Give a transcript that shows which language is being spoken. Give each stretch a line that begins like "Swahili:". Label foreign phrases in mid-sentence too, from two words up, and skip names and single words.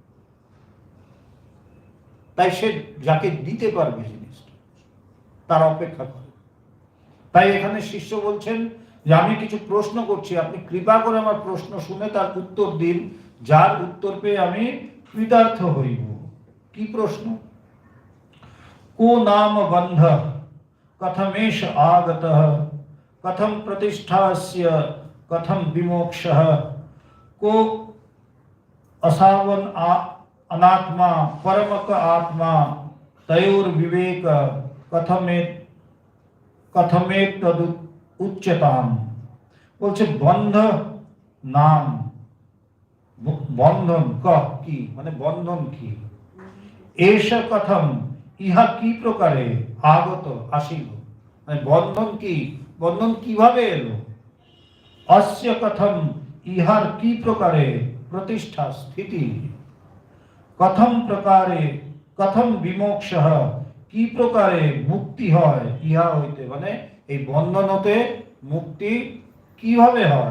Bangla: তাই সে যাকে দিতে পারবে জিনিসটা তার অপেক্ষা করে। তাই এখানে শিষ্য বলছেন যে আমি কিছু প্রশ্ন করছি, আপনি কৃপা করে আমার প্রশ্ন শুনে তার উত্তর দিন, যার উত্তর পেয়ে আমি কৃতার্থ হইব। কি প্রশ্ন?
Sanskrit: को नाम बंध कथमेश आगतः कथम प्रतिष्ठास्य कथम विमोक्षः को असावन अनात्मा परमक आत्मा तयोर विवेक कथमेत तद उच्चताम।
Bangla: বলছে
Sanskrit: বন্ধ নাম,
Bangla: বন্ধন কি মানে বন্ধন কি,
Sanskrit: এষ কথম
Bangla: ইহা কি প্রকারে আগত আসিল, মানে বন্ধন কি, বন্ধন কিভাবে এলো,
Sanskrit: অস্য কথম
Bangla: ইহার কি প্রকারে প্রতিষ্ঠা স্থিতি, কথম প্রকারে
Sanskrit: কথম বিমোক্ষ
Bangla: কি প্রকারে মুক্তি হয় ইহা হইতে, মানে এই বন্ধন হতে মুক্তি কিভাবে হয়।